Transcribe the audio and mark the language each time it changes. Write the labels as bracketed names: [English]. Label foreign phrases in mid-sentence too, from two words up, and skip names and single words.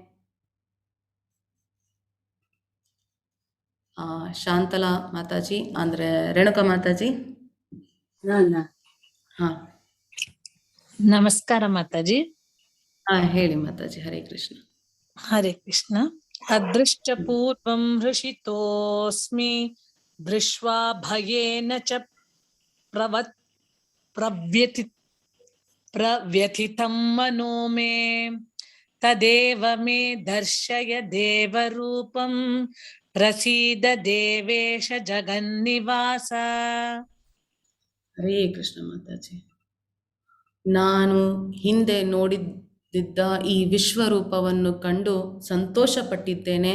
[Kannada] ಶಾಂತಲಾ ಮಾತಾಜಿ ಅಂದ್ರೆ ರೇಣುಕಾ ಮಾತಾಜಿ. ಹಾ ನಮಸ್ಕಾರ ಮಾತಾಜಿ. ಹೇಳಿ ಮಾತಾಜಿ. ಹರೇ ಕೃಷ್ಣ. [Sanskrit] ಹರೇ ಕೃಷ್ಣ. ಅದೃಷ್ಟ ಪೂರ್ವಂ ಹೃಷಿತೋಸ್ಮಿ ದೃಶ್ವಾ ಭಯೇನ ಚ ಪ್ರವ್ಯಥಿತಂ ಮನೋ ಮೇ ತದೇವ ಮೇ ದರ್ಶಯ ದೇವರೂಪಂ ಪ್ರಸೀದ ದೇವೇಶ ಜಗನ್ನಿವಾಸ. [Kannada] ಹರೇ ಕೃಷ್ಣ ಮಾತಾಜಿ. ನಾನು ಹಿಂದೆ ನೋಡಿದ್ದ ಈ ವಿಶ್ವರೂಪವನ್ನು ಕಂಡು ಸಂತೋಷಪಟ್ಟಿದ್ದೇನೆ.